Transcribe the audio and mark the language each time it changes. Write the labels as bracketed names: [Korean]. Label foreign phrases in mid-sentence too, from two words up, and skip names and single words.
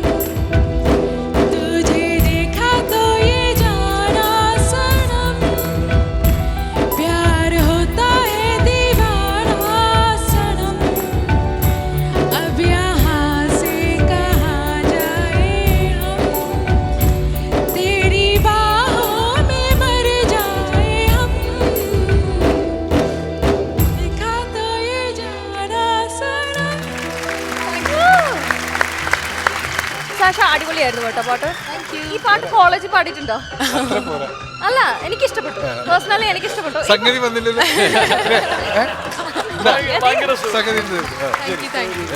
[Hindi] तुझे देखा तो ये जाना सनम प्यार होता है दीवाना सनम अब यहाँ से कहाँ जाए हम तेरी बाहों में मर जाए हम देखा तो ये जाना सनम [Malayalam] സാഷ അടിപൊളിയായിരുന്നു കേട്ടോ പാട്ട്. ഈ പാട്ട് കോളേജിൽ പാടിയിട്ടുണ്ടോ? അല്ല, എനിക്ക് ഇഷ്ടപ്പെട്ടു. പേഴ്സണലി എനിക്ക് ഇഷ്ടപ്പെട്ടു. സംഗതി വന്നില്ലല്ലോ. ഭയങ്കര സുഖം. സംഗതി ഉണ്ട്. [English] Thank you thank you